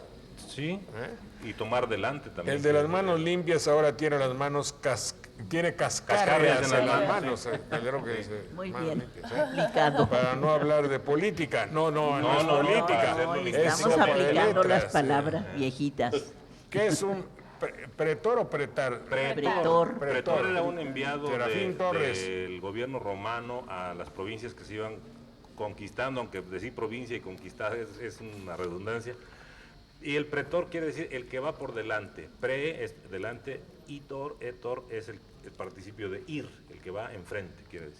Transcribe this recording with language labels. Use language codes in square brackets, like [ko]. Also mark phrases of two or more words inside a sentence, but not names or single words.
[es] Sí, y tomar delante también. El de las manos limpias ahora tiene las manos cascarrias en las manos. Muy bien aplicado. Para no hablar de política. No es política. Estamos aplicando las palabras viejitas. ¿Qué es un pretor o pretar? Pretor. Pretor era un enviado Serafín Torres. del gobierno romano a las provincias que se iban conquistando, aunque decir provincia y conquistar es una redundancia. Y el pretor quiere decir el que va por delante. Pre es delante, etor es el participio de ir, el que va enfrente, quiere decir.